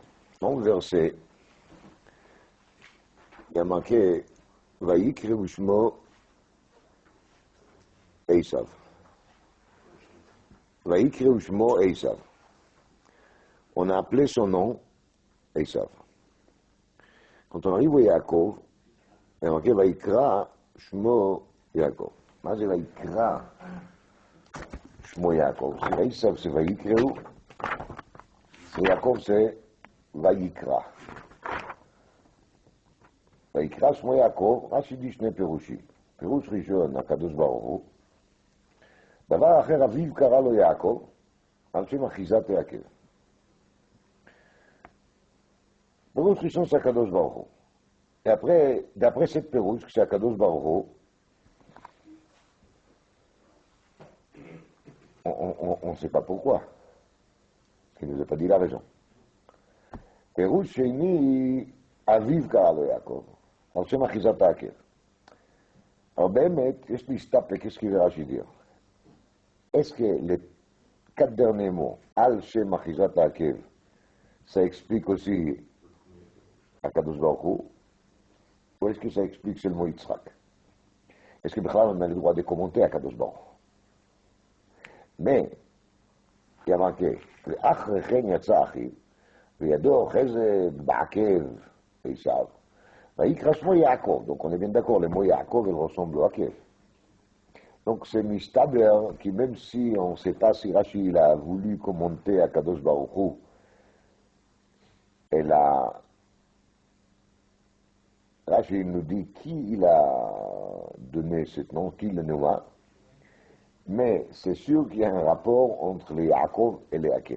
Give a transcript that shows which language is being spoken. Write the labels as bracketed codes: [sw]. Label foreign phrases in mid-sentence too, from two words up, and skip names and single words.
[fr] Dans le verset, il y a marqué [he] ויקרא שמו עשו. ויקרא שמו עשו. [fr] On a appelé son nom Esav. Quand on arrive au Yaakov, il y a marqué [he] ויקרא שמו יעקב. מה זה ויקרא שמו יעקב? [fr] c'est Esav, c'est ויקראו, ויעקב c'est ויקרא. [he] ויקרא שמו יעקב, רש"י dit שני פירושים. פירוש ראשון, הקדוש ברוך הוא. דבר אחר, אביו קרא לו יעקב, על שם אחיזת יעקב. פירוש ראשון c'est הקדוש ברוך הוא. [fr] Et après, d'après cette פירוש, que c'est [he] הקדוש ברוך הוא, [fr] on ne sait pas pourquoi. Il ne nous a pas dit la raison. [he] פירוש שני, אביו קרא לו יעקב, על שם אחיזת העקב. Alors באמת, יש להסתפק, [fr] qu'est-ce qu'il verra dire? Est-ce que les 4 derniers mots, [he] על שם אחיזת העקב, [fr] ça explique aussi [he] הקדוש ברוך הוא, [fr] ou est-ce que ça explique seulement יצחק? Est-ce que בכלל on a le droit de commenter [he] הקדוש ברוך הוא? [fr] Mais, il y a marqué, [he] ואחרי כן יצא אחיו, וידו חזד בעקב עשיו, ויקרא שמו יעקב. [fr] Donc on est bien d'accord, le mot Yaakov, il ressemble au Akev. Donc c'est mistaber qui, même si on ne sait pas si Rashi il a voulu commenter à [he] קדוש ברוך הוא, [fr] et là, Rashi nous dit qui il a donné ce nom, qui le nomma, mais c'est sûr qu'il y a un rapport entre les Yaakov et les Akev.